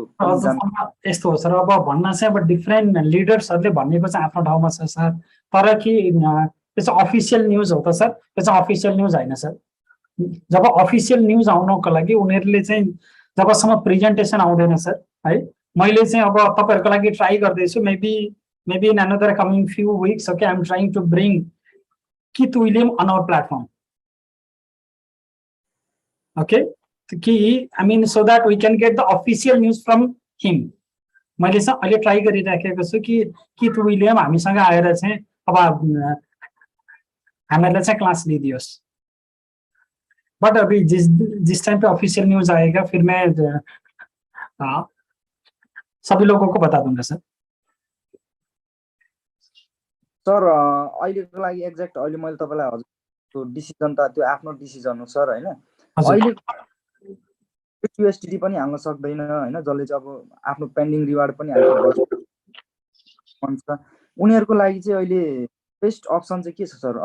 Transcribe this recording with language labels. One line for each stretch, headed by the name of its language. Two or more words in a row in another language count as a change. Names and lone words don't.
Nepali: यस्तो हो सर, अब भन्न चाहिँ अब डिफ्रेन्ट लिडर्सहरूले भनेको चाहिँ आफ्नो ठाउँमा छ सर, तर कि त्यो चाहिँ
English: official news
Nepali: हो त सर? त्यो चाहिँ
English: official news
Nepali: होइन सर। जब
English: official news
Nepali: आउनको लागि उनीहरूले चाहिँ जबसम्म प्रेजेन्टेसन आउँदैन सर है, मैले चाहिँ अब तपाईँहरूको लागि ट्राई गर्दैछु,
English: maybe in another coming few weeks, okay, I am trying to bring Keith William on our platform, okay,
Nepali: कि
English: I mean so that we can get the official news from him.
Nepali: मैले चाहिँ अहिले ट्राई गरिराखेको छु कि किथ विलियम हामीसँग आएर चाहिँ अब हामीहरूलाई चाहिँ क्लास लिदियोस्।
Hindi: बट अभी जिस टाइम पे
English: official news
Hindi: आएगा फिर मैं सभी लोगों को बता दूंगा सर।
Nepali: सर अहिलेको लागि एक्ज्याक्ट अहिले मैले तपाईँलाई हजुर त्यो डिसिजन त त्यो आफ्नो डिसिजन हो सर होइन। अहिले USDT पनि हाल्न सक्दैन होइन, जसले चाहिँ अब आफ्नो
English: pending reward
Nepali: पनि हाल्छ। उनीहरूको लागि चाहिँ अहिले
English: best option
Nepali: चाहिँ के छ सर?